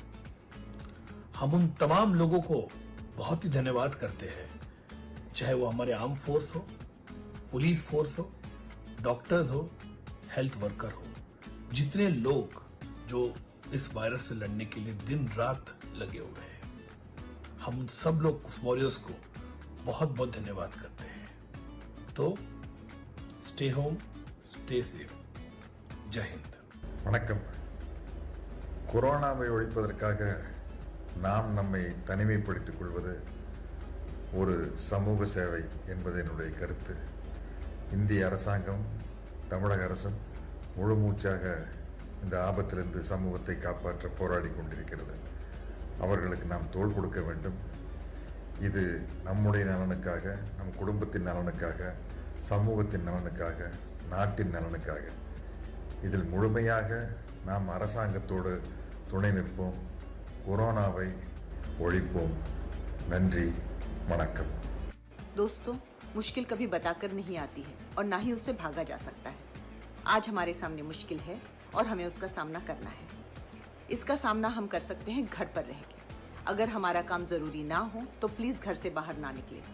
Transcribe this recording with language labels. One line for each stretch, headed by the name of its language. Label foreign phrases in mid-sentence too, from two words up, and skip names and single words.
Hindi: हम उन तमाम लोगों को बहुत ही धन्यवाद करते हैं, चाहे वो हमारे
English: arm force
Hindi: हो,
English: police force
Hindi: हो, डॉक्टर्स हो,
English: health worker
Hindi: हो, जितने लोग जो इस वायरस से लड़ने के लिए दिन रात लगे हुए हैं। हम उन सब लोग उस वॉरियर्स को बहुत बहुत धन्यवाद करते हैं।
English: तो stay home, stay safe,
Hindi: जय हिंद।
Tamil: வணக்கம். கொரோனாவை ஒழிப்பதற்காக நாம் நம்மை தனிமைப்படுத்திக் கொள்வது ஒரு சமூக சேவை என்பது என்னுடைய கருத்து. இந்திய அரசாங்கம், தமிழக அரசும் முழு மூச்சாக இந்த ஆபத்திலிருந்து சமூகத்தை காப்பாற்ற போராடி கொண்டிருக்கிறது. அவர்களுக்கு நாம் தோள் கொடுக்க வேண்டும். இது நம்முடைய நலனுக்காக, நம் குடும்பத்தின் நலனுக்காக, சமூகத்தின் நலனுக்காக, நாட்டின் நலனுக்காக. இதில் முழுமையாக நாம் அரசாங்கத்தோடு துணை நிற்போம். கொரோனாவை ஒழிப்போம். நன்றி, வணக்கம்.
Hindi: दोस्तों, मुश्किल कभी बताकर नहीं आती है और ना ही उससे भागा जा सकता है। आज हमारे सामने मुश्किल है और हमें उसका सामना करना है। इसका सामना हम कर सकते हैं घर पर रह के। अगर हमारा काम जरूरी ना हो तो प्लीज घर से बाहर ना निकले।